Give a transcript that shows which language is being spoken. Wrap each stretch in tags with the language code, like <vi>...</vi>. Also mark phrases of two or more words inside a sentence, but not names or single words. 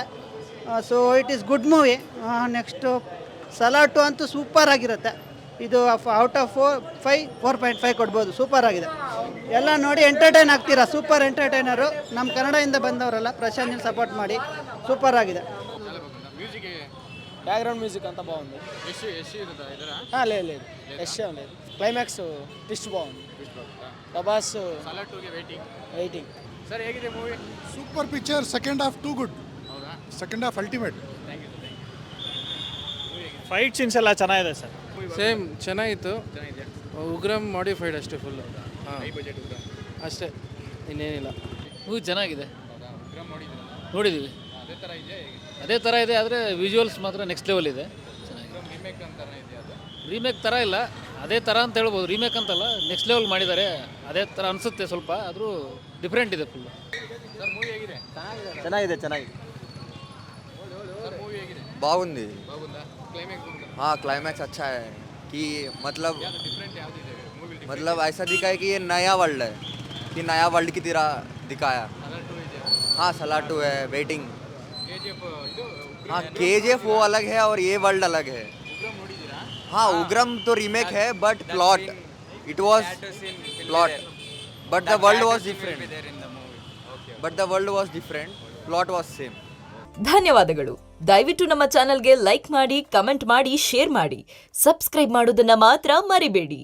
<en>so it is good movie.</en> <kn>ನೆಕ್ಸ್ಟು ಸಲಾರ್ 2 ಅಂತೂ ಸೂಪರ್ ಆಗಿರುತ್ತೆ. ಇದು</kn> <en>out of</en> <kn>4.5 ಕೊಡ್ಬೋದು. ಸೂಪರ್ ಆಗಿದೆ. ಎಲ್ಲ ನೋಡಿ ಎಂಟರ್ಟೈನ್ ಆಗ್ತೀರಾ. ಸೂಪರ್ ಎಂಟರ್ಟೈನರು. ನಮ್ಮ ಕನ್ನಡದಿಂದ ಬಂದವರಲ್ಲ, ಪ್ರಶಾಂತ್ ನೀಲ್ ಸಪೋರ್ಟ್ ಮಾಡಿ. ಸೂಪರ್ ಆಗಿದೆ.</kn> <en>background music</en> <kn>ಅಂತ బాగుంది.</kn> <te>లేదు యష్ లేదు.</te> <en>climax twist</en> <te>బాగుంది. ప్రభాస్ వెయిటింగ్.</te> <kn>ಸರ್ ಹೇಗಿದೆ ಮೂವಿ?</kn> <en>super picture. second half too good. second half ultimate. fight scenes</en> <kn>ಎಲ್ಲ ಚೆನ್ನಾಗಿದೆ ಸರ್. ಸೇಮ್ ಚೆನ್ನಾಗಿತ್ತು. ಉಗ್ರಂ ಮಾಡಿಫೈಡ್ ಅಷ್ಟೇ ಫುಲ್ಲು. ಹಾಂ ಅಷ್ಟೇ, ಇನ್ನೇನಿಲ್ಲ. ಮೂವಿ ಚೆನ್ನಾಗಿದೆ, ನೋಡಿದ್ದೀವಿ. ಅದೇ ಥರ ಇದೆ, ಆದರೆ ವಿಜುವಲ್ಸ್ ಮಾತ್ರ</kn> <en>next level</en> <kn>ಇದೆ. ರೀಮೇಕ್ ಥರ ಇಲ್ಲ, ಅದೇ ಥರ ಅಂತ ಹೇಳ್ಬೋದು. ರೀಮೇಕ್ ಅಂತಲ್ಲ,</kn> <en>next level</en> <kn>ಮಾಡಿದ್ದಾರೆ. ಅದೇ ಥರ ಅನಿಸುತ್ತೆ ಸ್ವಲ್ಪ, ಆದರೂ ಡಿಫ್ರೆಂಟ್ ಇದೆ ಫುಲ್ಲು. ಚೆನ್ನಾಗಿದೆ.</kn> <te>బాగుంది.</te> <hi>हाँ क्लाइमैक्स अच्छा है कि मतलब ऐसा दिखा है कि ये नया वर्ल्ड है, कि नया वर्ल्ड की तरह दिखाया. हाँ सलार 2 है, वेटिंग. हाँ KGF वो अलग है और ये वर्ल्ड अलग है. हाँ उग्रम तो रीमेक है</hi> <en>but plot it was plot but the world was different. plot was same.</en> <kn>ಧನ್ಯವಾದಗಳು. ದಯವಿಟ್ಟು ನಮ್ಮ ಚಾನೆಲ್ಗೆ ಲೈಕ್ ಮಾಡಿ, ಕಮೆಂಟ್ ಮಾಡಿ, ಶೇರ್ ಮಾಡಿ. ಸಬ್ಸ್ಕ್ರೈಬ್ ಮಾಡೋದನ್ನ ಮಾತ್ರ ಮರಿಬೇಡಿ.</kn>